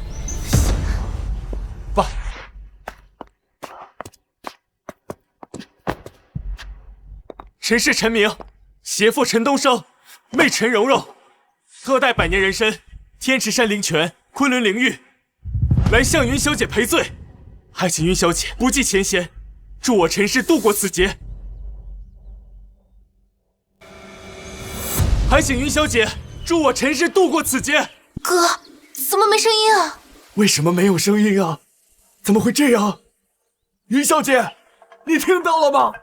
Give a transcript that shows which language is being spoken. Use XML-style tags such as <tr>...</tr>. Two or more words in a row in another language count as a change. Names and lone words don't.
<zh>爸，陈氏陈明，携父陈东升，妹陈蓉蓉，特带百年人参、天池山灵泉、昆仑灵玉，来向云小姐賠罪，还請云小姐不計前嫌，助我陳氏度過此劫。還請云小姐助我陳氏度過此劫。哥，怎麼沒聲音啊？為什麼沒有聲音啊？怎麼會這樣？云小姐，你聽到了嗎？</zh>